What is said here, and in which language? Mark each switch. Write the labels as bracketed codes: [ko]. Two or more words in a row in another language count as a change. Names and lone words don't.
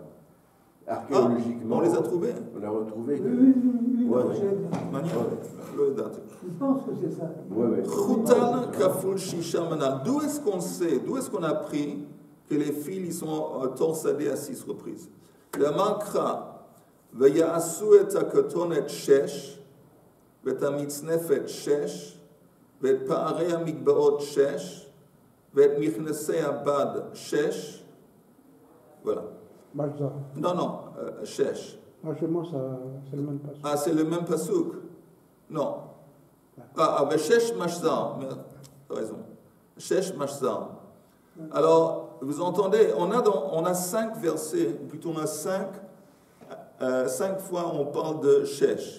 [fr] Archéologiquement. On les a trouvées. On a retrouvé. Oui. Je pense que c'est ça. [he] חוטן כפול שישה מנלן. [fr] D'où est-ce qu'on a appris que les fils ils sont torsadés à 6 reprises? [he] ואמר קרא, ויעשו את הכתונת 6, ואת המצנפת 6, ואת פערי המגבעות 6, ואת מכנסי הבד 6, [fr] voilà. Majza. Non, non, 6. Franchement, c'est le même passage. Ah, c'est le même pasouk. Non. Ah, avec 6 mashzar. Tu as raison. 6 mashzar. Alors, vous entendez, on a 5 versets, plutôt on a 5 fois on parle de 6.